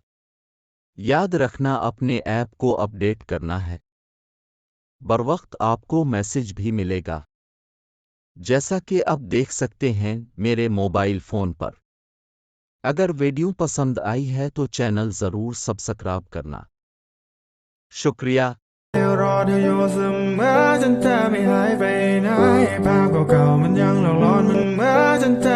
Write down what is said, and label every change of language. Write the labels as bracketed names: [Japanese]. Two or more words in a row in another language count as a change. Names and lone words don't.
[Urdu] یاد رکھنا اپنے ایپ کو اپ ڈیٹ کرنا ہے۔ بروقت آپ کو میسج بھی ملے گا، جیسا کہ آپ دیکھ سکتے ہیں میرے موبائل فون پر۔ اگر ویڈیو پسند آئی ہے تو چینل ضرور سبسکرائب کرنا۔ شکریہ۔ [Thai] รอเธออยู่เสมอจนเธอไม่หายไปไหนภาพเก่าๆมันยังหลอกหลอนมันเหมือนจนเธอ